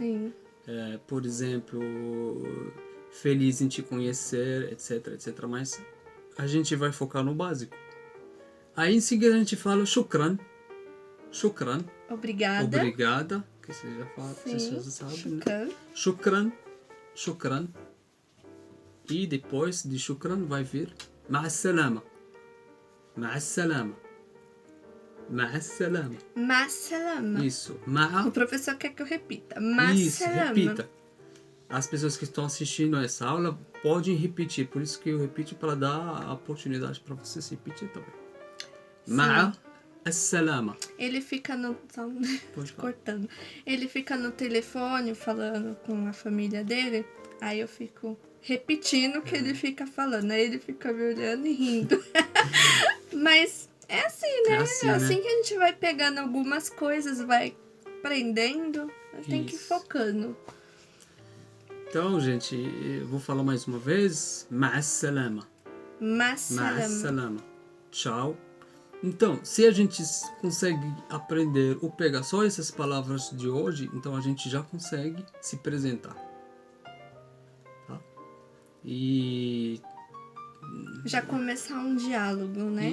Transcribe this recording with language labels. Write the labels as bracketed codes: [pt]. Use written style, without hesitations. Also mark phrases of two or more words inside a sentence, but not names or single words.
[pt] Sim. Por exemplo, feliz em te conhecer, etc, etc. Mas a gente vai focar no básico. Aí em seguida a gente fala shukran. Shukran. Obrigada. Obrigada. Que você já fala, você já sabe, shukran. né? Shukran. Shukran. E depois de shukran vai vir [ar] مع السلامة. مع السلامة. مع السلامة. مع السلامة. [pt] Isso. Ma'a. O professor quer que eu repita. Ma'a Isso, salama. repita. As pessoas que estão assistindo essa aula podem repetir. Por isso que eu repito para dar a oportunidade para vocês repetir também. [ar] مع السلامة. [pt] Ele fica no... cortando. Ele fica no telefone falando com a família dele. Aí eu fico repetindo o que ele fica falando. Aí ele fica me olhando e rindo. Mas é assim, né? É assim, né? que a gente vai pegando algumas coisas, vai aprendendo. Tem que ir focando. Então, gente, eu vou falar mais uma vez. [ar] مع السلامة. مع السلامة. مع السلامة. [pt] Tchau. Então, se a gente consegue aprender ou pegar só essas palavras de hoje, então a gente já consegue se apresentar. Tá? E... já começar um diálogo, né?